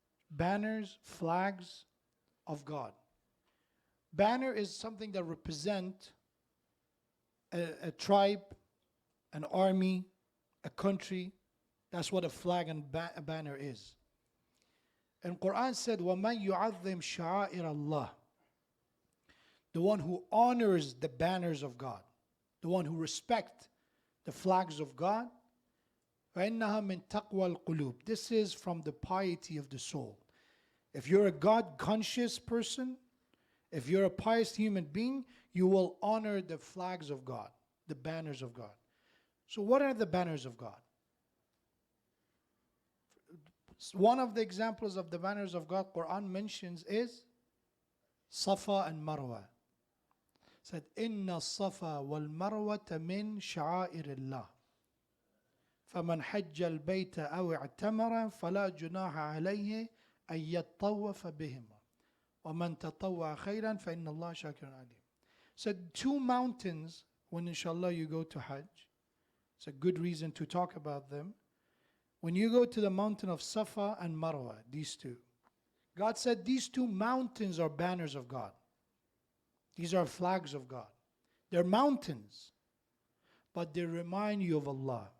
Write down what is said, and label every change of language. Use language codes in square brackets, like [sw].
[en] Banners, flags of God. Banner is something that represents a tribe, an army, a country. That's what a flag and a banner is. And Quran said, [ar] وَمَنْ يُعَظِّمْ شَعَائِرَ اللَّهِ. [en] The one who honors the banners of God, the one who respects the flags of God, [ar] فَإِنَّهَا مِن تَقْوَى الْقُلُوبِ. [en] This is from the piety of the soul. If you're a God-conscious person, If you're a pious human being, you will honor the flags of God, the banners of God. So what are the banners of God? One of the examples of the banners of God Quran mentions is Safa and Marwa. It said, [ar] Inna Safa wal Marwata min sha'airillah. فمن حج البيت أو اعتمر فلا جناح عليه أن يطوف بهما ومن تطوع خيرا فإن الله شاكر عليم. [en] So two mountains, when inshallah you go to Hajj, it's a good reason to talk about them. When you go to the mountain of Safa and Marwa, these two, God said these two mountains are banners of God. These are flags of God. They're mountains, but they remind you of Allah.